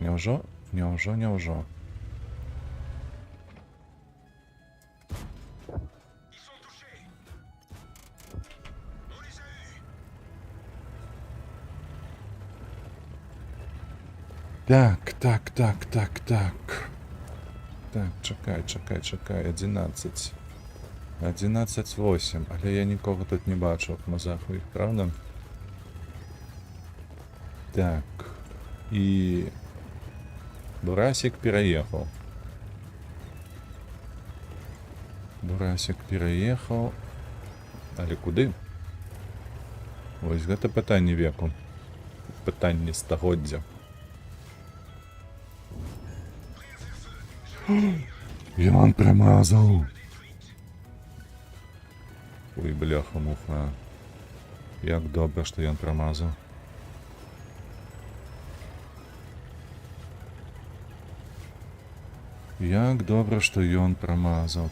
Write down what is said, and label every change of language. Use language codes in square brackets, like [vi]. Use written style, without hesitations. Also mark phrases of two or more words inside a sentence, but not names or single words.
[be] Няўжо? Няўжо. Так. Так, чакай, 11. 11-8, [uk] але я нікого тут не бачу в мазаху їх, правда? Так, і... Бурасик переехал. Але куди? [be] Ось гэта пытанне веку. Пытанне стагоддзя. Ён промазал. [ru] Ой, бляха-муха. [be] Як добра, што ён промазал. Як добра, што ён промазал.